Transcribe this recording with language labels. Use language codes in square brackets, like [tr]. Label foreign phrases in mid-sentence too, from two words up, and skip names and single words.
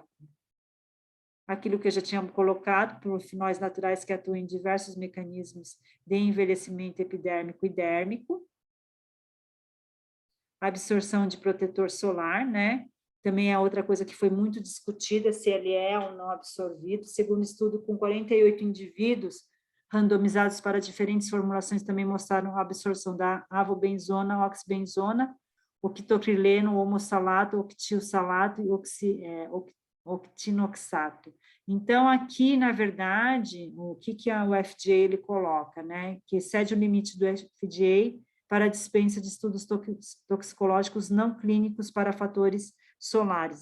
[pt] Aquilo que eu já tinha colocado, polifenóis naturais que atuam em diversos mecanismos de envelhecimento epidérmico e dérmico. Absorção de protetor solar, né? Também é outra coisa que foi muito discutida, se ele é ou não absorvido. Segundo estudo, com 48 indivíduos randomizados para diferentes formulações, também mostraram a absorção da avobenzona, oxibenzona, octoprileno, homossalato, octilsalato e octinoxato. Então, aqui, na verdade, o que o FDA ele coloca, né? Que excede o limite do FDA para a dispensa de estudos toxicológicos não clínicos para fatores solares.